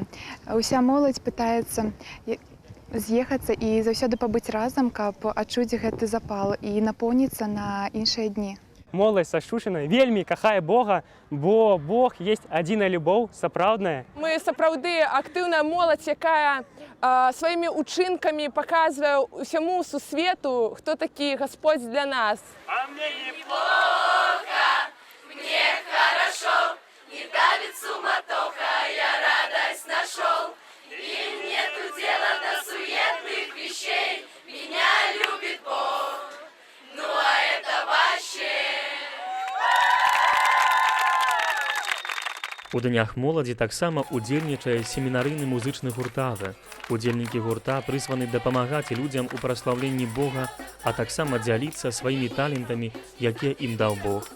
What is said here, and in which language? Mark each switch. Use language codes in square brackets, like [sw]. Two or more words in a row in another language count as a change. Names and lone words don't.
[be] Уся моладзь пытаецца з'ехацца і заўсёды пабыць разам, каб адчуць гэты запал і напоўніцца на іншыя дні. Моладзь са Шушына вельмі кахае Бога, бо Бог есть адзіная любоў, сапраўдная. Мы сапраўды актыўная моладзь, якая сваімі учынкамі паказвае ўсяму сусвету, хто такі Гасподзь для нас. [ru] А мне неплохо, мне хорошо, не давит суматоха, я радость нашел. И нету дела до суетных вещей, меня любит Бог, ну а это вообще. [be] У днях моладзі таксама удзельнічае семінарыйны музычны гуртавы. Удзельнікі гурта прызваны дапамагаць людзям у праслаўленні Бога, а таксама дзяліцца сваімі талентамі, якія ім даў Бог.